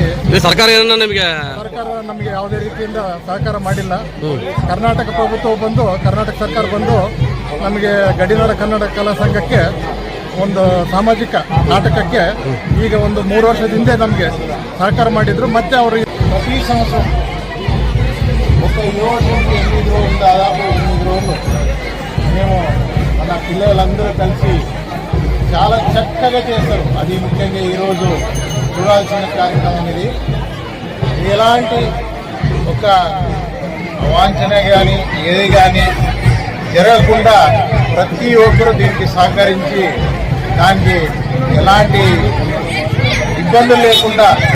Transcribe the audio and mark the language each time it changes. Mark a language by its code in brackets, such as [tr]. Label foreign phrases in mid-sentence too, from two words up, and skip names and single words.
[kn] ಸರ್ಕಾರ ನಮಗೆ ಯಾವುದೇ ರೀತಿಯಿಂದ ಸಹಕಾರ ಮಾಡಿಲ್ಲ. ಕರ್ನಾಟಕ ప్రభుత్ವ ಬಂದು ಕರ್ನಾಟಕ ಸರ್ಕಾರ ಬಂದು ನಮಗೆ ಗಡಿನಾಡ ಕನ್ನಡ ಕಲಾ ಸಂಘಕ್ಕೆ ಒಂದು ಸಾಮಾಜಿಕ ನಾಟಕಕ್ಕೆ ಈಗ ಒಂದು 3 ವರ್ಷದ ಹಿಂದೆ ನಮಗೆ ಸಹಕಾರ ಮಾಡಿದ್ರು. ಮತ್ತೆ ಅವರು [te] ప్రతి సంవత్సరం ఒక యువకుడికి 8 రోజులు దాదాపు 8 రోజులు మేము మన పిల్లలందరూ కలిసి చాలా చక్కగా చేస్తారు. అది ముఖ్యంగా ఈరోజు చూడాల్సిన కార్యక్రమం ఇది. ఎలాంటి ఒక వాంఛన కానీ ఏది కానీ జరగకుండా ప్రతి ఒక్కరూ దీనికి సహకరించి దానికి ఎలాంటి ఇబ్బందులు లేకుండా